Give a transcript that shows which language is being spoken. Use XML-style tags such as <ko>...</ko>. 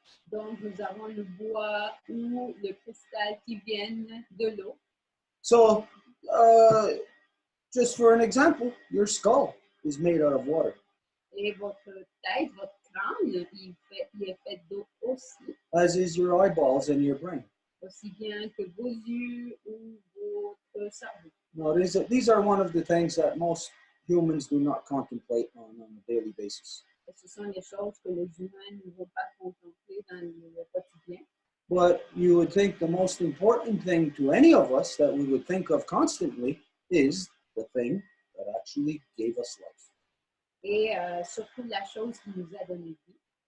<fr>Donc, nous avons le bois ou le cristal qui viennent de l'eau.</fr> <en>So, just for an example, your skull is made out of water.</en> <fr>Et votre tête, votre crâne, il est fait d'eau aussi.</fr> <en>As is your eyeballs and your brain.</en> <fr>Aussi bien que vos yeux ou votre cerveau.</fr> <en>Now, these are one of the things that most humans do not contemplate on a daily basis.</en> <fr>Et ce sont les choses que les humains ne vont pas contempler dans le quotidien.</fr> <en>But you would think the most important thing to any of us that we would think of constantly is the thing that actually gave us life.</en> <fr>Et surtout la chose qui nous a donné vie.</fr>